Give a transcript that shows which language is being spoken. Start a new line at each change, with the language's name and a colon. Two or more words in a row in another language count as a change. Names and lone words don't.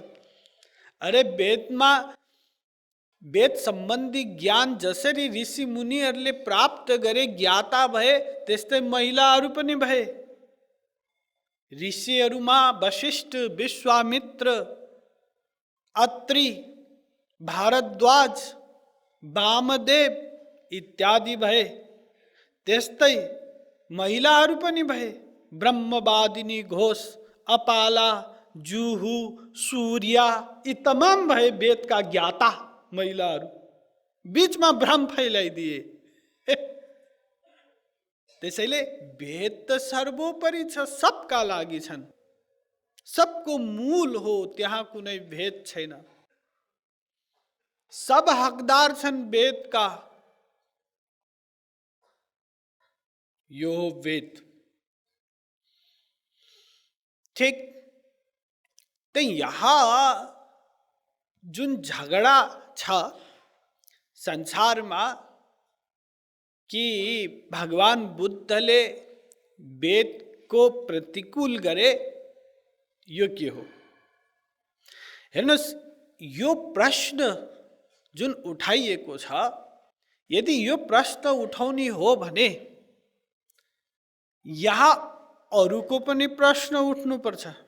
Nepali: अरे वेदमा वेद सम्बन्धी ज्ञान जसरी ऋषि मुनिहरूले प्राप्त गरे, ज्ञाता भए, त्यस्तै महिलाहरू पनि भए। ऋषिहरूमा वशिष्ठ, विश्वामित्र, अत्रि, भारद्वाज, वामदेव इत्यादि भए, त्यस्तै महिलाहरू पनि भए। ब्रह्मवादिनी घोष, अपाला, जुहू, सूर्या यी तमाम भए वेदका ज्ञाता महिलाहरू। बीचमा भ्रम फैलाइदिए। त्यसैले वेद त सर्वोपरि छ, सबका लागि छन्, सबको मूल हो, त्यहाँ कुनै भेद छैन। सब हकदार छन् वेदका। यो वेद ठीक। तो यहाँ जुन झगडा छ संसारमा कि भगवान बुद्धले वेदको प्रतिकूल गरे, यो के हो? हेर्नुहोस्, यो प्रश्न जुन उठाइएको छ, यदि यो प्रश्न उठाउने हो भने यहाँ अरूको पनि प्रश्न उठ्नुपर्छ।